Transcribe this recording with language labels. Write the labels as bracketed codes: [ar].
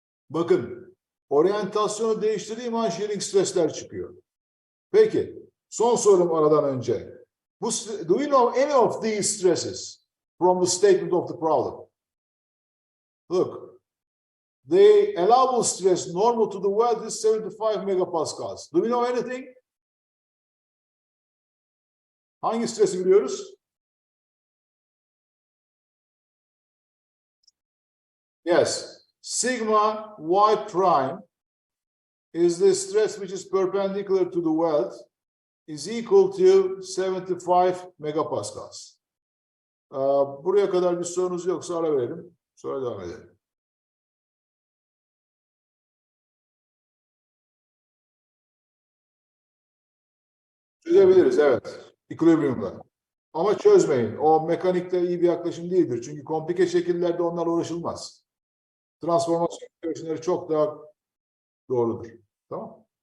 [tr] Bakın, oryantasyonu değiştirdiğim an shearing stresler çıkıyor. Peki, son sorum aradan önce. [en] Do we know any of these stresses from the statement of the problem? Look, the allowable stress normal to the weld is 75 megapascals. Do we know anything? [tr] Hangi stresi biliyoruz? [en] Yes, sigma y prime is the stress which is perpendicular to the weld, is equal to 75 megapascals. [tr] Buraya kadar bir sorunuz yoksa ara verelim. Sonra devam edelim. Çözebiliriz, evet. Equilibrium'da. Ama çözmeyin. O mekanikte iyi bir yaklaşım değildir. Çünkü komplike şekillerde onlarla uğraşılmaz. Transformasyon teorileri çok daha doğrudur. Tamam.